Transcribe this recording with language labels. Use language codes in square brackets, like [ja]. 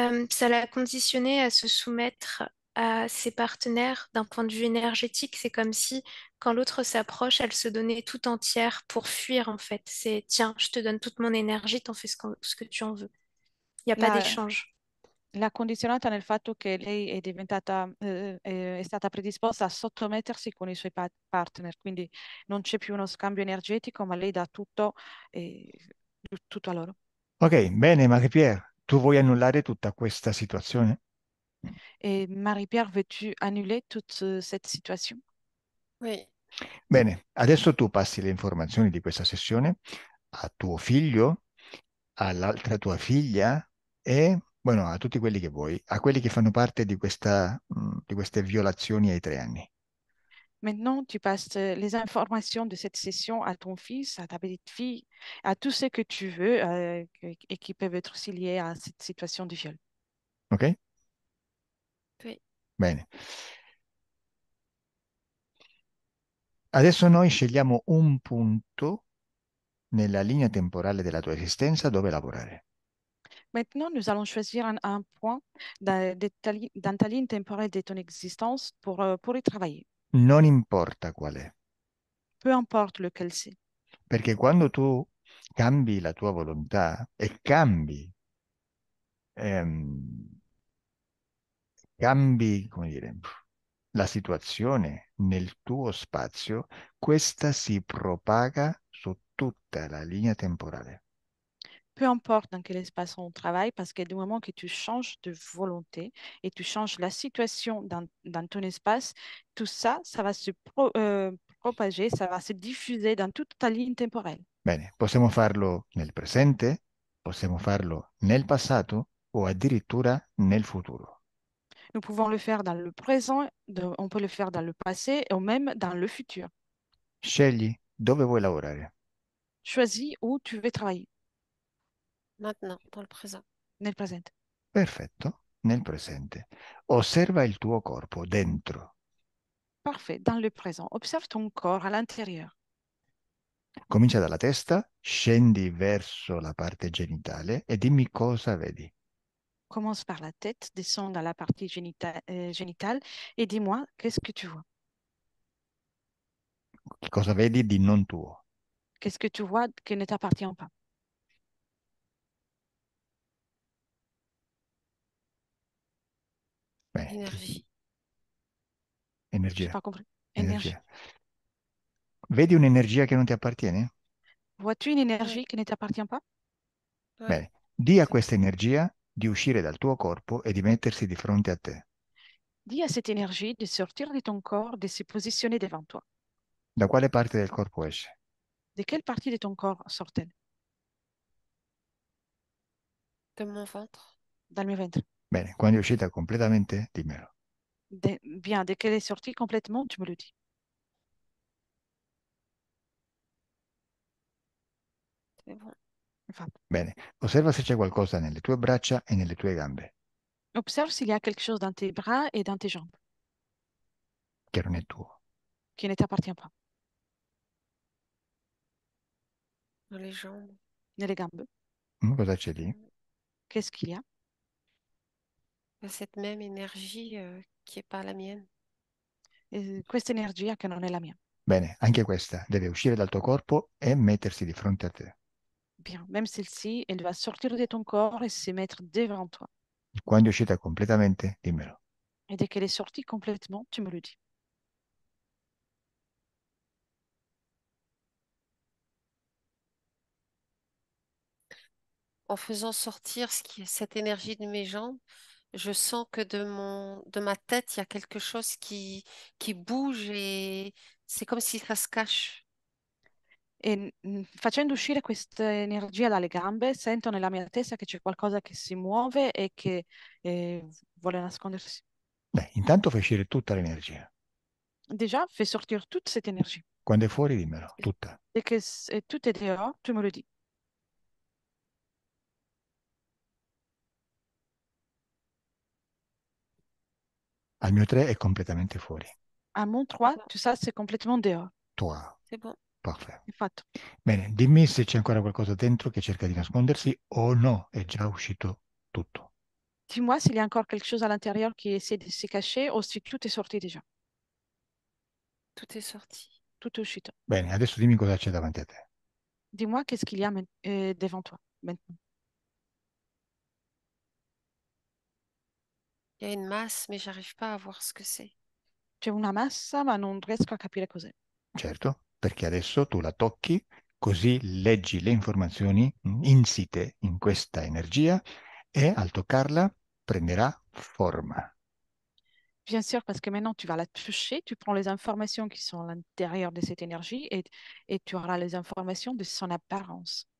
[fr] Ça l'a conditionné à se soumettre à ses partenaires d'un point de vue énergétique. C'est comme si quand l'autre s'approche, elle se donnait tout entière pour fuir en fait. C'est tiens, je te donne toute mon énergie, t'en fais ce que tu en veux. Il n'y a pas La, d'échange. [it] L'ha condizionata nel fatto che lei è stata predisposta a sottomettersi con i suoi partner, quindi non c'è più uno scambio energetico, ma lei dà tutto, eh, tutto a loro. Ok, bene, Marie-Pierre, tu vuoi annullare tutta questa situazione? [fr] Et Marie-Pierre, veux-tu annuler toute cette situation? Oui. [it] Bene, adesso tu passi le informazioni di questa sessione a tuo figlio, all'altra tua figlia e, bueno, a tutti quelli che vuoi, a quelli che fanno parte di queste violazioni ai 3 anni. [fr] Maintenant, tu passes les informations de cette session à ton fils, à ta petite fille, à tous ceux que tu veux et qui peuvent être aussi liés à cette situation de viol. Ok? Oui. [it] Bene. Adesso noi scegliamo un punto nella linea temporale della tua esistenza dove lavorare. [fr] Maintenant, nous allons choisir un point dans ta ligne temporelle de ton existence pour y travailler, [it] Non importa qual è, [fr] peu importe lequel c'est. [it] perché quando tu cambi la tua volontà e ehm, cambi, come dire, la situazione nel tuo spazio, questa si propaga su tutta la linea temporale. [fr] Peu importe dans quel espace on travaille, parce que du moment que tu changes de volonté et tu changes la situation dans ton espace, tout ça, ça va propager, ça va se diffuser dans toute ta ligne temporelle. [it] Bene, possiamo farlo nel presente, possiamo farlo nel passato o addirittura nel futuro. [fr] Nous pouvons le faire dans le présent, on peut le faire dans le passé ou même dans le futur. [it] Scegli dove vuoi lavorare. [fr] Choisis où tu veux travailler, Maintenant, dans le présent. [it] nel presente. Perfetto, nel presente. Osserva il tuo corpo dentro. [fr] Parfait, dans le présent. Observe ton corps à l'intérieur. [it] Comincia dalla testa, scendi verso la parte genitale e dimmi cosa vedi. [fr] Commence par la tête, descends dans la partie génitale et dis-moi, qu'est-ce que tu vois? [it] Che cosa vedi di non tuo? [fr] Qu'est-ce que tu vois qui ne t'appartient pas? [it] Bene, [fr] Énergie. Je n'ai [it] energia, [fr] pas compris. Énergie. [it] energia. Vedi un'energia che non ti appartiene? [fr] Vois-tu une Ouais, énergie qui ne t'appartient pas? ouais, [it] Bene, di a [fr] c'est [it] questa energia di uscire dal tuo corpo e di mettersi di fronte a te. [fr] Dis à cette énergie de sortir de ton corps, de se positionner devant toi. [it] Da quale parte del corpo esce? [fr] De quelle partie de ton corps sort-elle? De mon ventre. Dans le ventre. [it] Bene, quando è uscita completamente, dimmelo. [fr] Bien, dès qu'elle est sortie complètement, tu me le dis. C'est bon. Enfin, [it] Bene, osserva se c'è qualcosa nelle tue braccia e nelle tue gambe [fr] observe s'il y a quelque chose dans tes bras et dans tes jambes [it] che non è tuo. [fr] qui ne t'appartient pas. Dans les jambes. Les [it] gambe. Cosa c'è lì? [fr] Qu'est-ce qu'il y a? Cette même énergie qui n'est pas la mienne. [it] Questa energia che non è la mia. Bene, anche questa deve uscire dal tuo corpo e mettersi di fronte a te. [fr] Bien, même celle-ci, elle va sortir de ton corps et se mettre devant toi. [it] Quando è uscita completamente, dimmelo. [fr] Et dès qu'elle est sortie complètement, tu me le dis. En faisant sortir cette énergie de mes jambes, je sens que de ma tête, il y a quelque chose qui bouge et c'est comme si ça se cache. [it] E facendo uscire questa energia dalle gambe, sento nella mia testa che c'è qualcosa che si muove e che vuole nascondersi. Beh, intanto fai uscire tutta l'energia. [fr] Déjà, fais sortir toute cette énergie. [it] Quando è fuori, dimmelo, tutta. [fr] Dès que tout est dehors, tu me le dis. [it] Al mio 3 è completamente fuori. [fr] À mon 3, tout ça, c'est complètement dehors. [it] Tua. [fr] C'est bon. Parfait. [it] È fatto. Bene, dimmi se c'è ancora qualcosa dentro che cerca di nascondersi o no, è già uscito tutto. [fr] Dis-moi s'il y a encore quelque chose à l'intérieur qui essaie de se cacher ou si tout est sorti déjà. Tout est sorti. Tout est [it] uscito. Bene, adesso dimmi cosa c'è davanti a te. [fr] Dis-moi qu'est-ce qu'il y a devant toi maintenant. Il y a une masse, mais j'arrive pas à voir ce que c'est. [it] C'è una massa, ma non riesco a capire cos'è. Certo, perché adesso tu la tocchi, così leggi le informazioni insite in questa energia e al toccarla prenderà forma. [fr] Bien sûr, parce que maintenant, tu vas la toucher, tu prends les informations qui sont à l'intérieur de cette énergie et tu auras les informations de son apparence.